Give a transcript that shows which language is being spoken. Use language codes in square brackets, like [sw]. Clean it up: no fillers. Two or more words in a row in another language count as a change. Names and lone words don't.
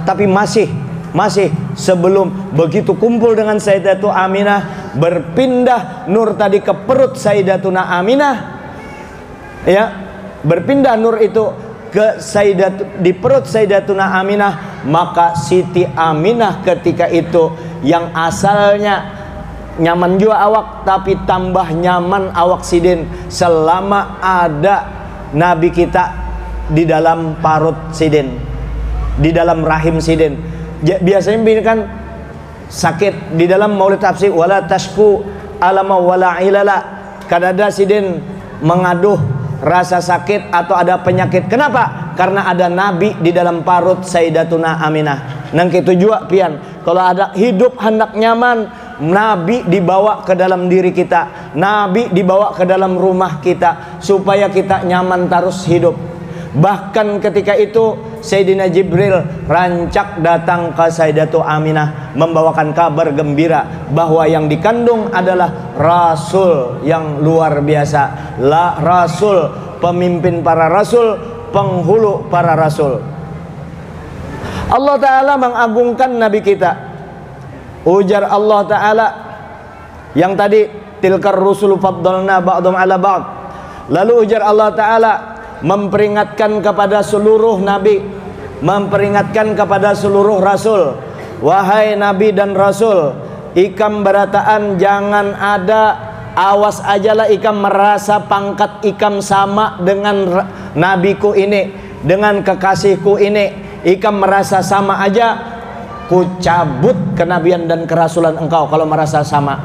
[id] Tapi masih sebelum begitu kumpul dengan Sayyidatuna Aminah, berpindah nur tadi ke perut Sayyidatuna Aminah, ya, berpindah nur itu di perut Sayyidatuna Aminah, maka Siti Aminah ketika itu yang asalnya nyaman juga awak, [bjn] tapi tambah nyaman awak Sidin selama ada Nabi kita di dalam parut Sidin, di dalam rahim Sidin. [id] Biasanya begini kan, sakit di dalam maulid tafsir, [ar] ولا تشكو ألما ولا علة, [id] kadada Sidin mengaduh rasa sakit atau ada penyakit. Kenapa? Karena ada Nabi di dalam parut Sayyidatuna Aminah. [bjn] Nang itu juga pian, kalau ada hidup hendak nyaman, Nabi dibawa ke dalam diri kita, Nabi dibawa ke dalam rumah kita, supaya kita nyaman terus hidup. [id] Bahkan ketika itu Sayyidina Jibril rancak datang ke Sayyidatu Aminah membawakan kabar gembira bahwa yang dikandung adalah Rasul yang luar biasa, Rasul, pemimpin para Rasul, penghulu para Rasul. Allah Ta'ala mengagungkan Nabi kita. [bjn] Ujar Allah Ta'ala yang tadi, [ar] تلك الرسل فضلنا بعضهم على بعض. [id] Lalu ujar Allah Ta'ala memperingatkan kepada seluruh Nabi, memperingatkan kepada seluruh Rasul, wahai Nabi dan Rasul, [bjn] ikam berataan jangan ada, awas ajalah ikam merasa pangkat ikam sama dengan nabiku ini, dengan kekasihku ini, ikam merasa sama aja, ku cabut kenabian dan kerasulan engkau kalau merasa sama.